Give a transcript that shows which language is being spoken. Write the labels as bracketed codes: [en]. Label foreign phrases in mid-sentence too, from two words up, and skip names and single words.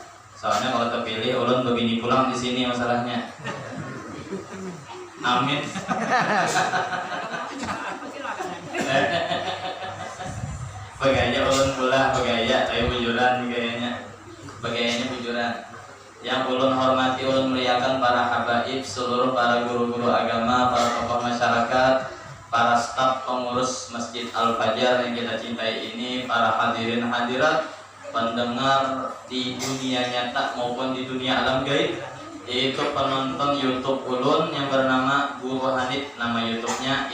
[bjn] Soalnya kalau terpilih ulun begini pulang di sini masalahnya. Amin. Bagainya ulun pula, bagaya kayak bujuran kayaknya. Bagainya bujuran. [id] Yang ulun hormati, ulun muliakan para habaib, seluruh para guru-guru agama, para tokoh masyarakat, para staf pengurus Masjid Al-Fajar yang kita cintai ini, para hadirin hadirat, pendengar di dunia nyata maupun di dunia alam gaib, yaitu penonton YouTube ulun yang bernama Guru Hanif, nama YouTube-nya.